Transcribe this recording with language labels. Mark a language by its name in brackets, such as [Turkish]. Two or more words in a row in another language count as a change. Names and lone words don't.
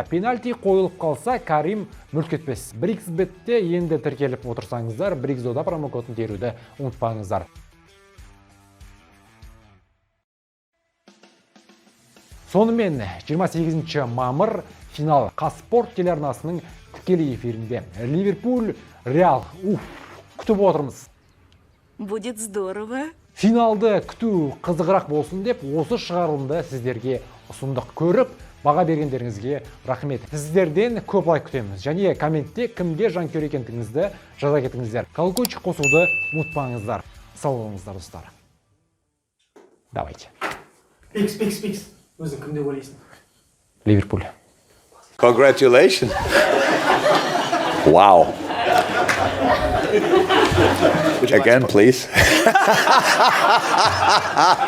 [Kazakh] Пенальти қойылып қалса, Карим мүлт кетпес. Бриксбетте енді тіркеліп отырсаңыздар, Бриксдода промокодын теруді ұмытпаңыздар. Сонымен 28 мамыр финал Қазспорт телеарнасының тікелей эфирінде. Ливерпуль, Реал. Күтіп отырмыз. [Russian] Будет здорово. [Kazakh] Финалды күту қызығырақ болсын деп осы шығарылымды сіздерге ұсындық. Көріп, баға бергендеріңізге рахмет. Сіздерден көп лайк күтеміз. Және комментте кімге жанкүйер екендігіңізді жаза кетіңіздер. Колокольчик қосуды ұмытпаңыздар. Сау болыңыздар, достар. Давайте. Пикс. Өзің кім деп ойлайсың? Ливерпуль. [English] Congratulations. Wow. Again, please.